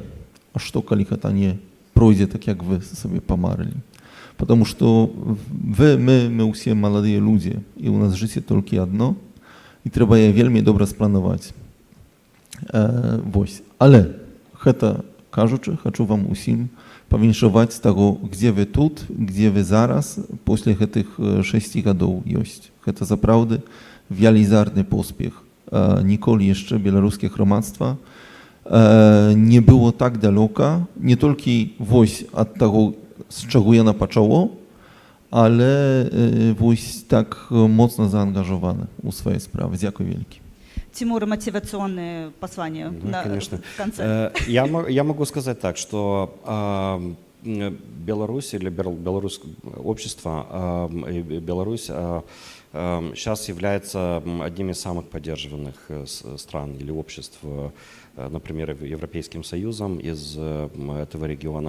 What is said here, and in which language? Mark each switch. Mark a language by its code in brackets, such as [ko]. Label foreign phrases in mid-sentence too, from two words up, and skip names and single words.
[be] А што, калі гэта не пройдзе так, як вы сабе памарылі? Потому што мы ўсе маладыя людзі, і ў нас жыццё толькі адно, і трэба яе вельмі добра спланаваць. Вось. Але гэта кажучи, хочу вам усім павіншаваць з таго, [ru] где вы тут, где вы [be] зараз, после гэтых 6 гадоў ёсць. Гэта сапраўды велізарны поспех. Ніколі яшчэ беларускае грамадства не было так далёка, не толькі вось ад таго, з чаго яно пачало, але вось так моцна заангажаваны ў свае справы. Дзякуй вялікі. [ru] Тимур, мотивационные послания конечно. в конце. Я могу сказать так, что Беларусь или белорусское общество, Беларусь сейчас является одним из самых поддерживаемых стран или обществ, например, Европейским Союзом из этого региона.